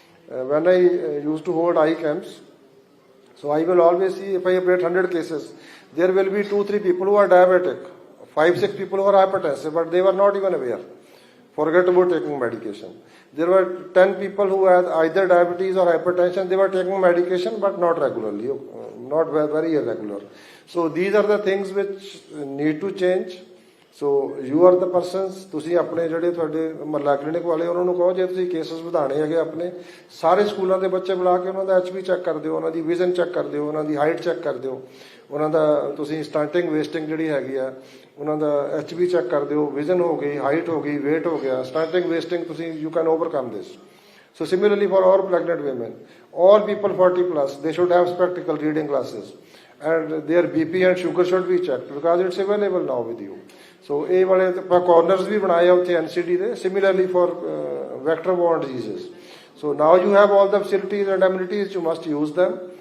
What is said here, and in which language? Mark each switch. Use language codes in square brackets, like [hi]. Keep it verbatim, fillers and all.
[en] Uh, when I uh, used to hold eye camps, so I will always see, if I operate one hundred cases, there will be two, three people who are diabetic, five, six people who are hypertensive, but they were not even aware. Forget about taking medication. There were ten people who had either diabetes or hypertension. They were taking medication, but not regularly, not very irregular. So these are the things which need to change. So you are the persons, [pa] ਤੁਸੀਂ ਆਪਣੇ ਜਿਹੜੇ ਤੁਹਾਡੇ ਮਹੱਲਾ clinic ਵਾਲੇ ਉਹਨਾਂ ਨੂੰ ਕਹੋ, ਜੇ ਤੁਸੀਂ ਕੇਸਿਸ ਵਧਾਣੇ ਹੈਗੇ ਆਪਣੇ ਸਾਰੇ ਸਕੂਲਾਂ ਦੇ ਬੱਚੇ ਬੁਲਾ ਕੇ ਉਹਨਾਂ ਦਾ ਐਚ ਬੀ ਚੈੱਕ ਕਰ ਦਿਓ, ਉਹਨਾਂ ਦੀ ਵਿਜ਼ਨ ਚੈੱਕ ਕਰ ਦਿਓ, ਉਹਨਾਂ ਦੀ ਹਾਈਟ ਚੈੱਕ ਕਰ ਦਿਓ, ਉਹਨਾਂ ਦਾ ਤੁਸੀਂ ਸਟੰਟਿੰਗ ਵੇਸਟਿੰਗ ਜਿਹੜੀ ਹੈਗੀ ਆ ਉਹਨਾਂ ਦਾ ਐਚ ਬੀ ਚੈੱਕ ਕਰ ਦਿਓ, ਵਿਜ਼ਨ ਹੋ ਗਈ, ਹਾਈਟ ਹੋ ਗਈ, ਵੇਟ ਹੋ ਗਿਆ, ਸਟੰਟਿੰਗ ਵੇਸਟਿੰਗ ਤੁਸੀਂ [en] You can overcome this. So similarly for all pregnant women, all people forty plus, they should have spectacle reading glasses, and their B P and sugar should be checked because it's available now with you. [pa] ਸੋ ਇਹ ਵਾਲੇ corners ਵੀ ਬਣਾਏ ਆ ਉੱਥੇ ਐਨਸੀਡੀ ਦੇ, [en] Similarly for vector borne diseases. So now you have all the facilities and amenities, you must use them।